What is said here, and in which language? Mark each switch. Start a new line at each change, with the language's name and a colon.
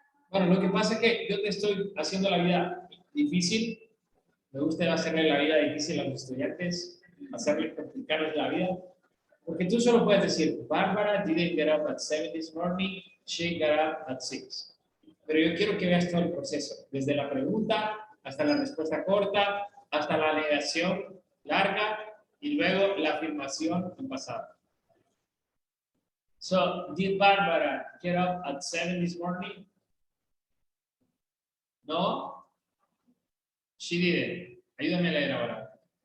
Spanish: Bueno, lo que pasa es que yo te estoy haciendo la vida difícil. Me gusta hacerle la vida difícil a los estudiantes, hacerles complicarles la vida. Porque tú solo puedes decir,
English: Bárbara didn't get up at 7 this morning, she got up at 6.
Spanish: Pero yo quiero que veas todo el proceso, desde la pregunta hasta la respuesta corta, hasta la negación larga y luego la afirmación en pasado.
English: So, did Barbara get up at 7 this morning? No, she didn't.
Spanish: Ayúdame a leer ahora.